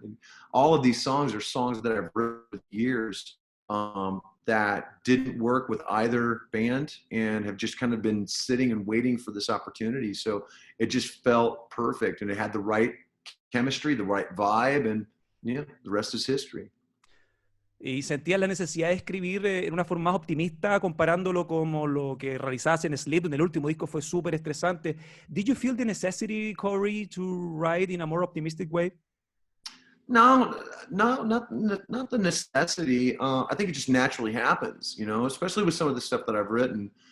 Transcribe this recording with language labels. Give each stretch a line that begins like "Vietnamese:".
English: And all of these songs are songs that I've written for years that didn't work with either band and have just kind of been sitting and waiting for this opportunity. So it just felt perfect, and it had the right chemistry, the right vibe, and the rest is history.
Spanish: Y sentías la necesidad de escribir en una forma más optimista, comparándolo como lo que realizabas en Sleep, en el último disco fue súper estresante.
English: Did you feel the necessity, Corey, to write in a more optimistic way? No, not the necessity. I think it just naturally happens, especially with some of the stuff that I've written.